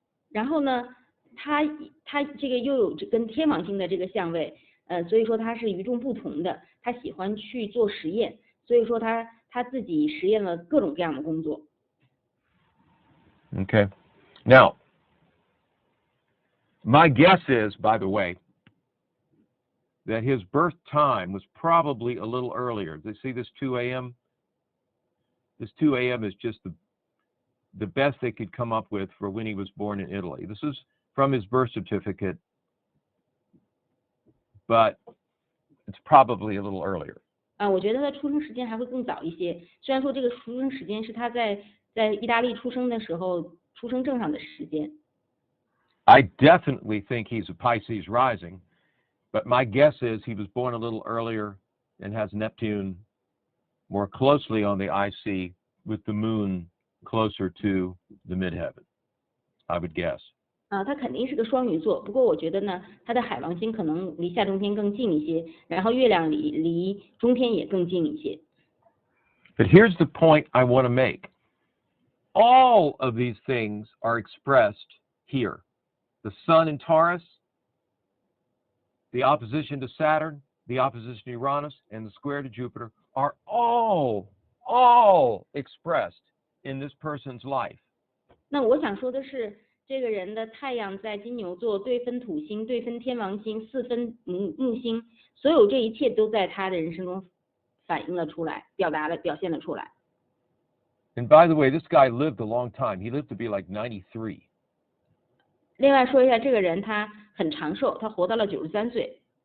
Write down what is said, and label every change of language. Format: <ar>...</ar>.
<zh>然后呢，他这个又有跟天王星的这个相位，所以说他是与众不同的。他喜欢去做实验，所以说他自己实验了各种各样的工作。</zh> <en>Okay. Now, my guess is, by the way, that his birth time was probably a little earlier. You see this 2 a.m.? This 2 a.m. is just the best they could come up with for when he was born in Italy. This is from his birth certificate, but it's probably a little earlier.</en> <zh>我觉得他出生时间还会更早一些。虽然说这个出生时间是他在意大利出生的时候出生证上的时间。</zh> <en>I definitely think he's a Pisces rising, but my guess is he was born a little earlier and has Neptune more closely on the IC with the moon closer to the midheaven, I would guess.</en> <zh>他肯定是个双鱼座，不过我觉得呢，他的海王星可能离下中天更近一些，然后月亮离中天也更近一些。</zh> <en>But here's the point I want to make. All of these things are expressed here. The sun in Taurus, the opposition to Saturn, the opposition to Uranus, and the square to Jupiter are all expressed in this person's life.</en> <zh>那我想说的是，这个人的太阳在金牛座，对分土星，对分天王星，四分木星，所有这一切都在他的人生中反映了出来，表现了出来。</zh> <en>And by the way, this guy lived a long time. He lived to be like 93.</en> <zh>另外说一下，这个人他很长寿，他活到了93岁。</zh>